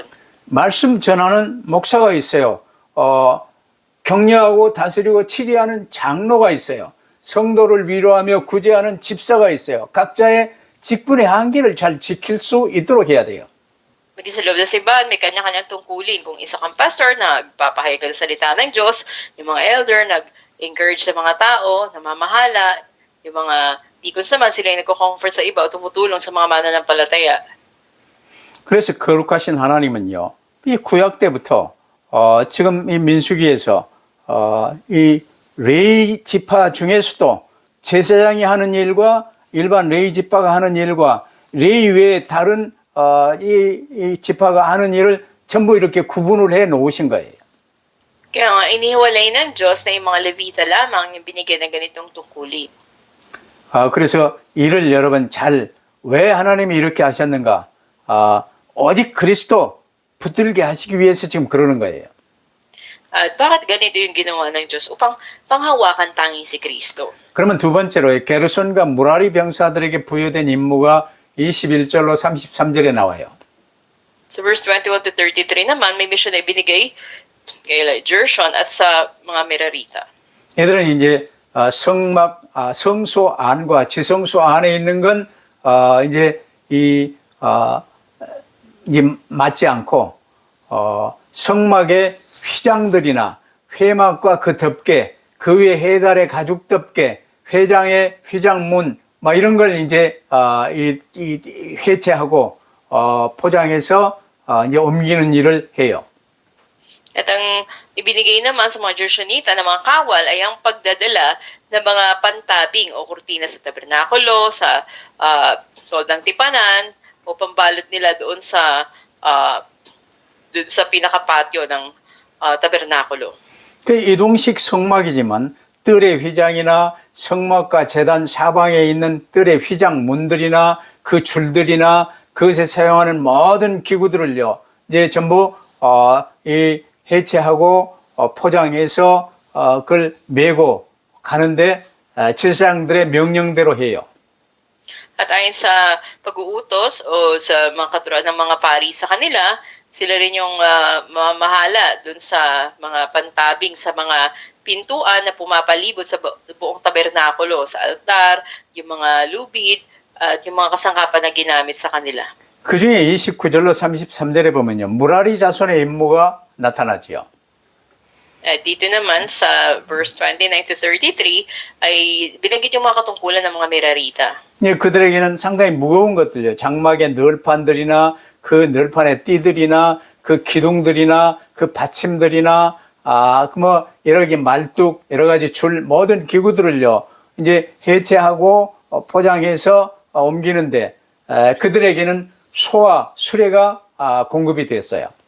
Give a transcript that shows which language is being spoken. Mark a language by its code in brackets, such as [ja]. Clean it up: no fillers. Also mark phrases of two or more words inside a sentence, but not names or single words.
[ko] 말씀 전하는 목사가 있어요. 격려하고 다스리고 치리하는 장로가 있어요. 성도를 위로하며 구제하는 집사가 있어요. 각자의 직분의 한계를 잘 지킬 수 있도록 해야 돼요. [tl] Maging sa loob ng simbahan, may kanya-kanyang tungkulin. Kung isa kang pastor, nagpapahayag ng salita ng Diyos, yung mga elder, nag-encourage sa mga tao, namamahala, yung mga deacons naman, sila yung nagko-comfort sa iba o tumutulong sa mga mananampalataya. [ko] 그래서 거룩하신 하나님은요, 이 구약 때부터 지금 이 민수기에서 이 레위 지파 중에서도 제사장이 하는 일과 일반 레위 지파가 하는 일과 레위 외에 다른 이 지파가 하는 일을 전부 이렇게 구분을 해 놓으신 거예요. [tl] Kaya nga, inihiwalay ng Diyos na yung mga Levita lamang yung binigyan ng ganitong tungkulin. [ko] 그래서 이를 여러분 왜 하나님이 이렇게 하셨는가? 오직 그리스도 붙들게 하시기 위해서 지금 그러는 거예요. [tl] At bakit ganito yung ginawa ng Diyos? Upang panghawakan tanging si Kristo. [ko] 그러면 두 번째로 게르손과 무라리 병사들에게 부여된 임무가 21절로 33절에 나와요. [tl] Sa [en] verse 21 to 33 [tl] naman, may mission na ibinigay kay Gershon at sa mga Merarita. [ko] 얘들은 이제 성소 안과 지성소 안에 있는 건 이제 이게 맞지 않고 성막의 휘장들이나 회막과 그 덮개, 그 위에 해달의 가죽 덮개, 회장의 휘장문, 막 이런 걸 이제 해체하고 포장해서 이제 옮기는 일을 해요. [tl] At ang ibinigay naman sa mga Gershonita na mga kawal ay ang pagdadala ng mga pantabing o kurtina sa tabernakulo, sa toldang tipanan, o pambalot nila doon sa pinakapatio ng tabernakulo. [ko] 그 이동식 성막이지만 뜰의 휘장이나 성막과 제단 사방에 있는 뜰의 휘장 문들이나 그 줄들이나 그것에 사용하는 모든 기구들을요, 이제 전부 이 해체하고 포장해서 그걸 메고 가는데 제사장들의 명령대로 해요. [tl] At ayon sa pag-uutos o sa mga katuruan ng mga pari sa kanila, sila rin yung mamahala dun sa mga pantabing sa mga pintuan na pumapalibot sa buong tabernakulo, sa altar, yung mga lubid, at yung mga kasangkapan na ginamit sa kanila. [ko] 그 중에 29절로 33절에 보면요, 무라리 자손의 임무가 나타나지요. [tl] Dito naman sa [en] verse 29 to 33 [tl] ay binanggit yung mga katungkulan ng mga Merarita. [ko] 예, 그들에게는 상당히 무거운 것들요. 장막의 널판들이나 그 널판의 띠들이나 그 기둥들이나 그 받침들이나 여러 개 말뚝, 여러 가지 줄, 모든 기구들을요, 이제 해체하고 포장해서 옮기는데 그들에게는 소와 수레가 공급이 됐어요.